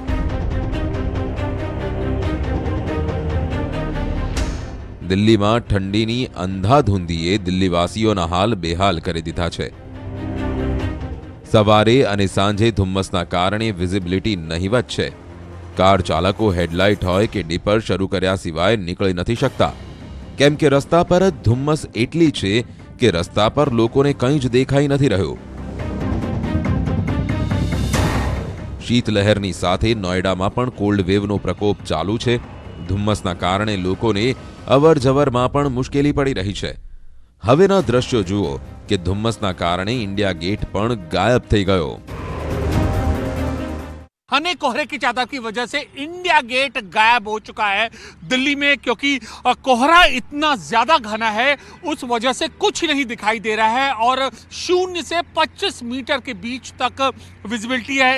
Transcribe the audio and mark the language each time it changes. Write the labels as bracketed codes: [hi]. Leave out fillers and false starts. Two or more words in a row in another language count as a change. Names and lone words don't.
[gu] દિલ્હીમાં ઠંડીની અંધાધૂંધીએ દિલ્હીવાસીઓના હાલ બેહાલ કરી દીધા છે। સવારે અને સાંજે ધુમ્મસના કારણે વિઝિબિલિટી નહીવત છે। કાર ચાલકો હેડલાઇટ હોય કે ડીપર શરૂ કર્યા સિવાય નીકળી નથી શકતા, કેમ કે રસ્તા પર જ ધુમ્મસ એટલી છે કે રસ્તા પર લોકોને કંઈ જ દેખાઈ નથી રહ્યું। શીતલહેરની સાથે નોએડામાં પણ [en] cold waveનો [gu] પ્રકોપ ચાલુ છે। ધુમ્મસના કારણે લોકોને અવર જવરમાં પણ મુશ્કેલી પડી રહી છે। હવેના દૃશ્યો જુઓ કે ધુમ્મસના કારણે ઇન્ડિયા ગેટ પણ ગાયબ થઈ ગયો। [hi] घने कोहरे की चादर की वजह से इंडिया गेट गायब हो चुका है दिल्ली में, क्योंकि कोहरा इतना ज्यादा घना है उस वजह से कुछ नहीं दिखाई दे रहा है और 0 से 25 मीटर के बीच तक विजिबिलिटी है।